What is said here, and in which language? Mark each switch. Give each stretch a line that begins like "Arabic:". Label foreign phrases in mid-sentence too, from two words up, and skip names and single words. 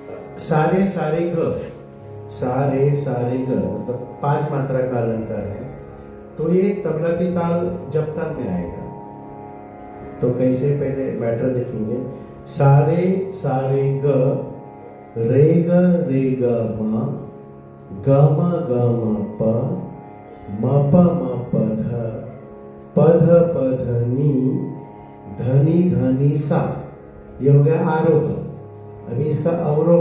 Hindi: सारे सारे ग, सारे सारे ग मतलब 5 मात्रा का अलंकार है। तो ये तबला की ताल जब ताल में आएगा। तो कैसे, पहले मैटर देखेंगे। सारे सारे ग, रे ग म, ग म प, म प ध, प ध नी, धनी सा। ये हो गया आरोह। अभी इसका अवरोह।